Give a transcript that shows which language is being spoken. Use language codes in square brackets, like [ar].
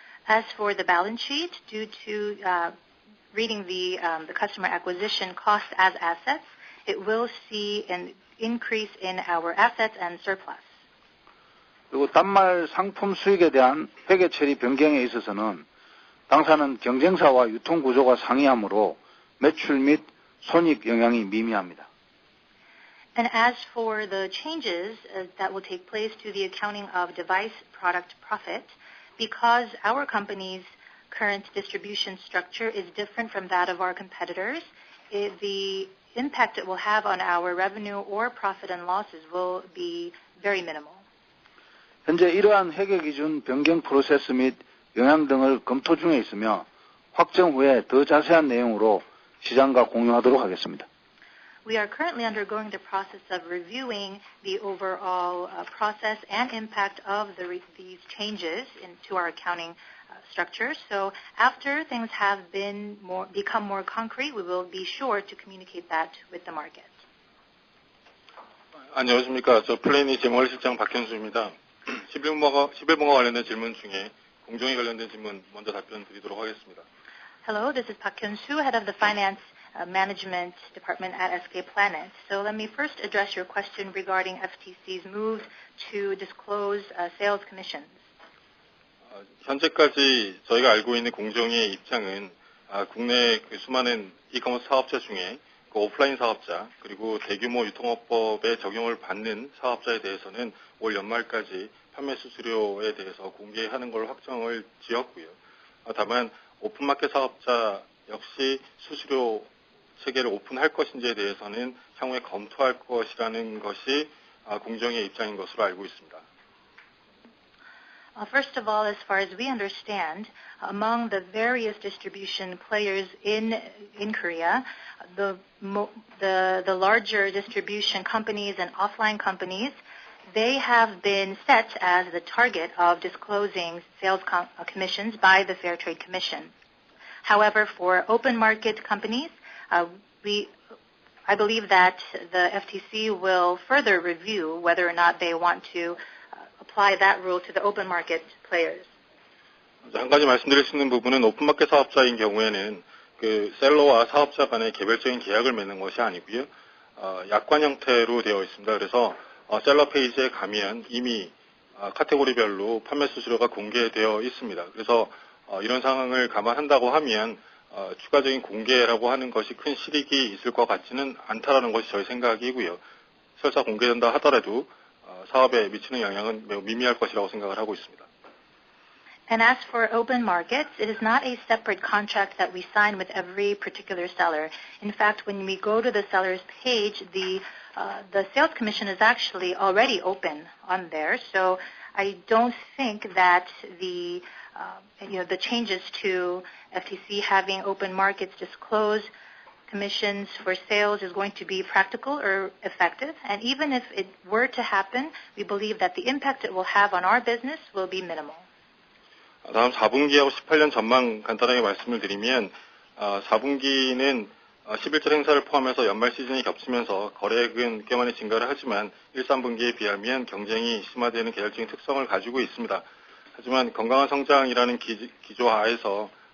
[en] As for the balance sheet, due to reading the customer acquisition cost as assets, it will see an increase in our assets and surplus. [ko] 그리고 단말 상품 수익에 대한 회계 처리 변경에 있어서는 당사는 경쟁사와 유통 구조가 상이하므로 매출 및 손익 영향이 미미합니다. [en] And as for the changes that will take place to the accounting of device product profit, because our company's current distribution structure is different from that of our competitors, the impact it will have on our revenue or profit and losses will be very minimal. [ko] 현재 이러한 회계 기준 변경 프로세스 및 영향 등을 검토 중에 있으며 확정 후에 더 자세한 내용으로 시장과 공유하도록 하겠습니다. [en] We are currently undergoing the process of reviewing the overall process and impact of these changes into our accounting structure. So after things have become more concrete, we will be sure to communicate that with the market. [ko] 안녕하십니까. 저 플래닛 재무실장 박현수입니다. 11번과 관련된 질문 중에 공정위 관련된 질문 먼저 답변 드리도록 하겠습니다. [en] Hello, this is Park Hyun-soo, head of the Finance Management Department at SK Planet. So let me first address your question regarding FTC's move to disclose sales commissions. [ko] 현재까지 저희가 알고 있는 공정위의 입장은 국내 수많은 이커머스 사업자 중에 오프라인 사업자 그리고 대규모 유통업법에 적용을 받는 사업자에 대해서는 올 연말까지 판매 수수료에 대해서 공개하는 걸 확정을 지었고요. 다만 오픈마켓 사업자 역시 수수료 체계를 오픈할 것인지에 대해서는 향후에 검토할 것이라는 것이 공정위의 입장인 것으로 알고 있습니다. [en] First of all, as far as we understand, among the various distribution players in Korea, the larger distribution companies and offline companies, they have been set as the target of disclosing sales commissions by the Fair Trade Commission. However, for open market companies, I believe that the FTC will further review whether or not they want to apply that rule to the open market players. [ko] 한 가지 말씀드릴 수 있는 부분은 오픈마켓 사업자인 경우에는 그 셀러와 사업자 간의 개별적인 계약을 맺는 것이 아니고요. 약관 형태로 되어 있습니다. 그래서 셀러 페이지에 가면 이미 카테고리별로 판매 수수료가 공개되어 있습니다. 그래서 이런 상황을 감안한다고 하면 추가적인 공개라고 하는 것이 큰 실익이 있을 것 같지는 않다라는 것이 저희 생각이고요. 설사 공개된다 하더라도 사업에 미치는 영향은 매우 미미할 것이라고 생각을 하고 있습니다. [en] And as for open markets, it is not a separate contract that we sign with every particular seller. In fact, when we go to the seller's page, the sales commission is actually already open on there. So I don't think that the changes to FTC having open markets disclose commissions for sales is going to be practical or effective. And even if it were to happen, we believe that the impact it will have on our business will be minimal. [ko] 다음 4분기하고 18년 전망 간단하게 말씀을 드리면 4분기는 11절 행사를 포함해서 연말 시즌이 겹치면서 거래액은 꽤 많이 증가를 하지만 1, 3분기에 비하면 경쟁이 심화되는 계열적인 특성을 가지고 있습니다. 하지만 건강한 성장이라는 기조 하에서